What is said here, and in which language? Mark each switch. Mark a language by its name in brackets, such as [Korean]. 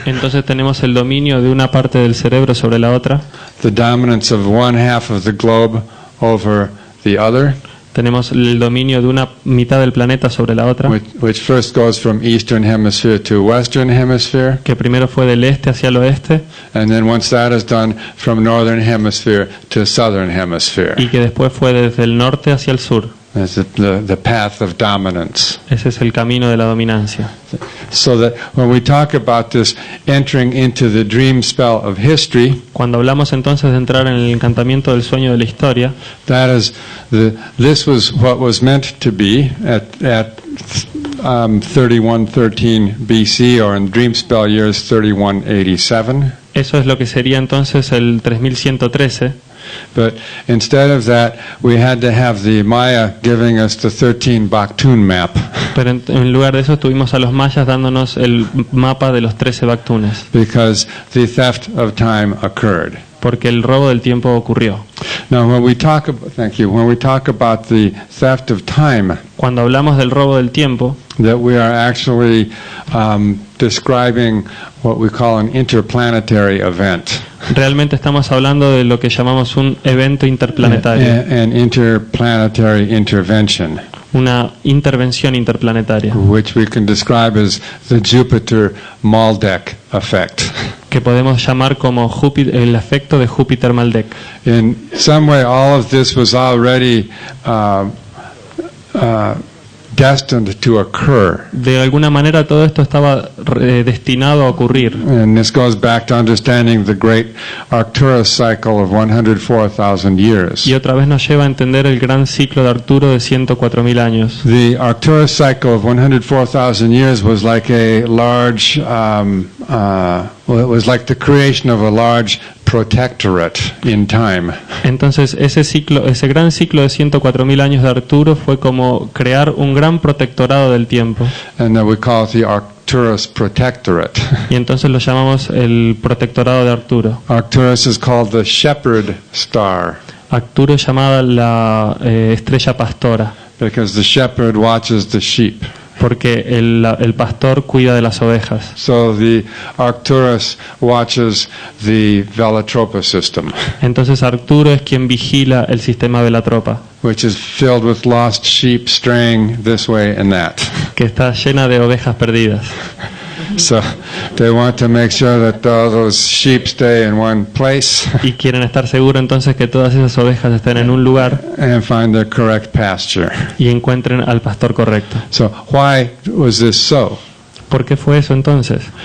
[Spanish] entonces tenemos el dominio de una parte del cerebro sobre la otra, [English] the dominance of one half of the globe over the other, [Spanish] tenemos el dominio de una mitad del planeta sobre la otra, [English] which first goes from eastern hemisphere to western hemisphere, [Spanish] que primero fue del este hacia el oeste [English] and then once that is done, from northern hemisphere to southern hemisphere. [Spanish] y que después fue desde el norte hacia el sur. [English] That's the path of dominance. [Spanish] Ese es el camino de la dominancia. [English] So that when we talk about this entering into the dream spell of history, [Spanish] Cuando hablamos entonces de entrar en el encantamiento del sueño de la historia, [English] that is this was what was meant to be at 3113 BC, or in dream spell years 3187. [Spanish] eso es lo que sería entonces el 3113. [English] But instead of that, we had to have the Maya giving us the 13 Baktun map, [Spanish] Pero en lugar de eso tuvimos a los mayas dándonos el mapa de los 13 Bactunes, [English] because the theft of time occurred. [Spanish] porque el robo del tiempo ocurrió. [English] Now, when we talk about the theft of time, [Spanish] Cuando hablamos del robo del tiempo, [English] that we are actually describing what we call an interplanetary event, [Spanish] realmente estamos hablando de lo que llamamos un evento interplanetario, [English] an interplanetary intervention, [Spanish] una intervención interplanetaria, [English] which we can describe as the Jupiter-Maldek effect. [Spanish] que podemos llamar como el efecto de Júpiter-Maldek. [English] In some way, all of this was already destined to occur. [Spanish] De alguna manera todo esto estaba destinado a ocurrir. [English] And this goes back to understanding the great Arcturus cycle of 104,000 years. [Spanish] Y otra vez nos lleva a entender el gran ciclo de Arturo de 104.000 años. [English] The Arcturus cycle of 104,000 years was like a large, well, it was like the creation of a large protectorate in time. [Spanish] Entonces ese gran ciclo de 104.000 años de Arturo fue como crear un gran protectorado del tiempo. [English] And then we call it the Arcturus Protectorate. [Spanish] Y entonces lo llamamos el protectorado de Arturo. [English] Arcturus is called the shepherd star [Spanish] Arturo es llamada la estrella pastora, [English] because the shepherd watches the sheep. [Spanish] porque el pastor cuida de las ovejas. [English] So the Arcturus watches the Velatropa system, [Spanish] Entonces Arturo es quien vigila el sistema Velatropa, [English] which is filled with lost sheep straying this way and that. [Spanish] que está llena de ovejas perdidas. [English] So they want to make sure that all those sheep stay in one place [Spanish] Y quieren estar seguros entonces que todas esas ovejas estén en un lugar [English] and find the correct pasture. [Spanish] y encuentren al pastor correcto. [English] So why was this so? [Spanish] ¿Por qué fue eso entonces?